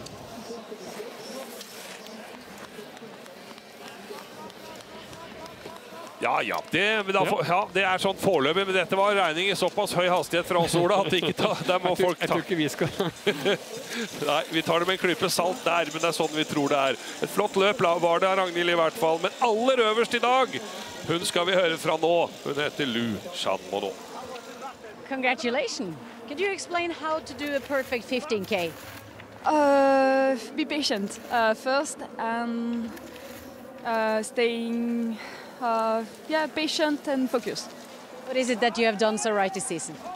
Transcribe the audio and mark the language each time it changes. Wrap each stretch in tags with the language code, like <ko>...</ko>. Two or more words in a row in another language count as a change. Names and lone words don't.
<no>Ja, det sånn foreløpig, men dette var regning i såpass høy hastighet fra oss, Ola, at der må folk ta. Jeg tror ikke vi skal. Nei, vi tar det med en klype salt der, men det sånn vi tror det Et flott løp var det av Ragnhild i hvert fall, men aller øverst i dag, hun skal vi høre fra nå. Hun heter Lu Shan-Mono.</no> <en>Congratulations. Could you explain how to do a perfect 15K? Be patient first and staying patient and focused. What is it that you have done so right this season?</en>